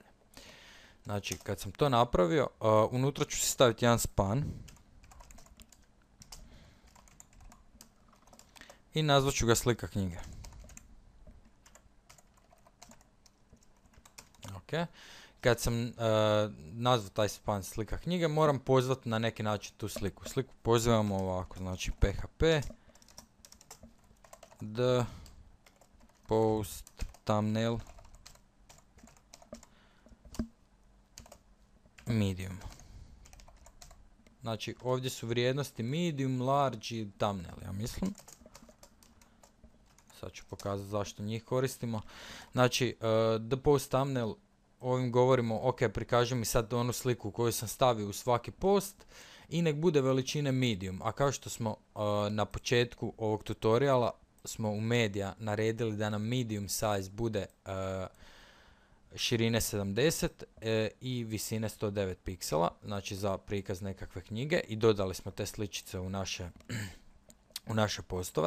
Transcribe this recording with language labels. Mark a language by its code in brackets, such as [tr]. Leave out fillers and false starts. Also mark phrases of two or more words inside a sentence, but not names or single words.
[hr] Znači, kad sam to napravio, unutra ću si staviti jedan span i nazvat ću ga slika knjige. Ok. Kad sam nazvao taj span slika knjige, moram pozvati na neki način tu sliku. Sliku pozivamo ovako, znači php [en] the post thumbnail [hr] medium. Znači ovdje su vrijednosti medium, large i thumbnail, ja mislim. Sad ću pokazati zašto njih koristimo. Znači [en] the post thumbnail, [hr] ovim govorimo, ok, prikaži mi sad onu sliku koju sam stavio u svaki post i nek bude veličine medium. A kao što smo na početku ovog tutoriala smo u medija naredili da nam [en] medium size [hr] bude širine 70 i visine 109 piksela, znači za prikaz nekakve knjige, i dodali smo te sličice u naše postove.